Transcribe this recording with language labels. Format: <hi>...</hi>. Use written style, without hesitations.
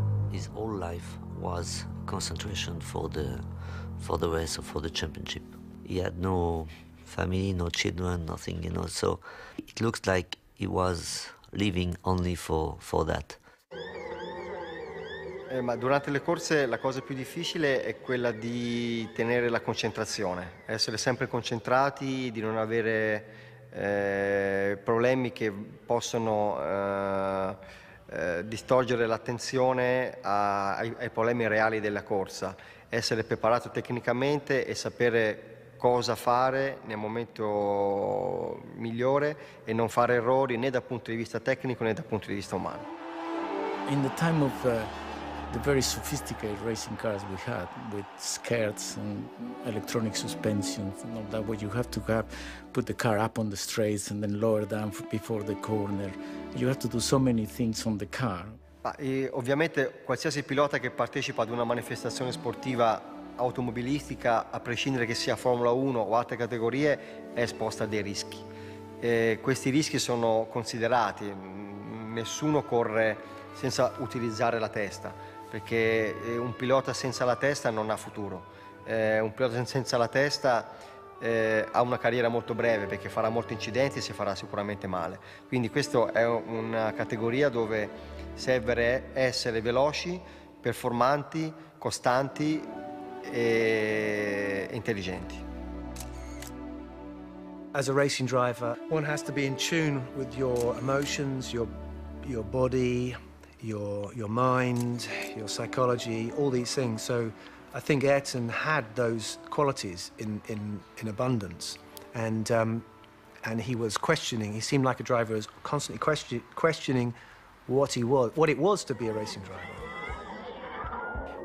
<en>His whole life was concentration for the race or for the championship. He had no family, no children, nothing, you know, so it looks like he was living only for that.</en> <it>Ma durante le corse la cosa più difficile è quella di tenere la concentrazione, essere sempre concentrati, di non avere problemi che possono distogliere l'attenzione ai problemi reali della corsa, essere preparato tecnicamente e sapere cosa fare nel momento migliore e non fare errori né dal punto di vista tecnico né dal punto di vista umano.</it> <en>In the time of the very sophisticated racing cars we had, with skirts and electronic suspensions and all that, where you have to put the car up on the straights and then lower down before the corner. You have to do so many things on the car.</en> <it>Ovviamente qualsiasi pilota che partecipa ad una manifestazione sportiva automobilistica, a prescindere che sia Formula 1 o altre categorie, è esposta a dei rischi. Questi rischi sono considerati, nessuno corre senza utilizzare la testa, perché un pilota senza la testa non ha futuro. Un pilota senza la testa ha una carriera molto breve, perché farà molti incidenti e si farà sicuramente male. Quindi questa è una categoria dove serve essere veloci, performanti, costanti e intelligenti.</it> <en>As a racing driver, one has to be in tune with your emotions, your body, your mind, your psychology, all these things. So I think Ayrton had those qualities in abundance, and he was questioning. He seemed like a driver who was constantly questioning what it was to be a racing driver.</en>